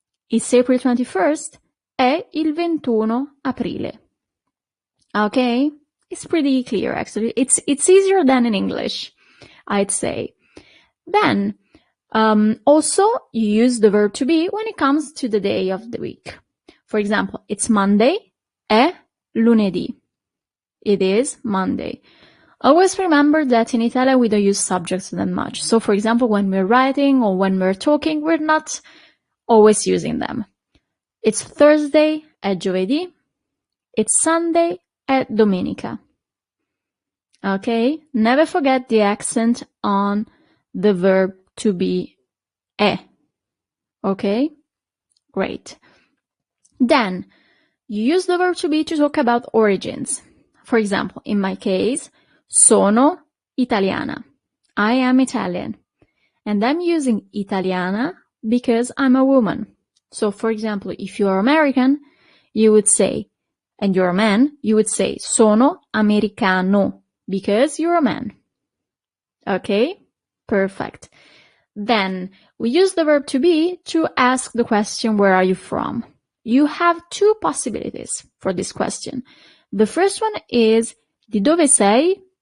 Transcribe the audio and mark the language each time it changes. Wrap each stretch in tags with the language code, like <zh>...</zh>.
<en>It's April 21st,</en> <it>è il 21 aprile.</it> <en>Okay? It's pretty clear actually. It's easier than in English, I'd say. Then, also you use the verb to be when it comes to the day of the week. For example, it's Monday,</en> <it>è lunedì.</it> <en>It is Monday. Always remember that in Italian we don't use subjects that much. So for example, when we're writing or when we're talking, we're not always using them. It's Thursday,</en> <it>è giovedì.</it> <en>It's Sunday,</en> <it>è domenica.</it> <en>Okay? Never forget the accent on the verb to be è. Okay? Great. Then, you use the verb to be to talk about origins. For example, in my case,</en> <it>sono italiana.</it> <en>I am Italian. And I'm using italiana because I'm a woman. So, for example, if you are American, you would say, and you're a man, you would say</en> <it>sono americano</it> <en>because you're a man. Okay? Perfect. Then, we use the verb to be to ask the question, where are you from? You have two possibilities for this question. The first one is,</en> <it>di dove sei?</it>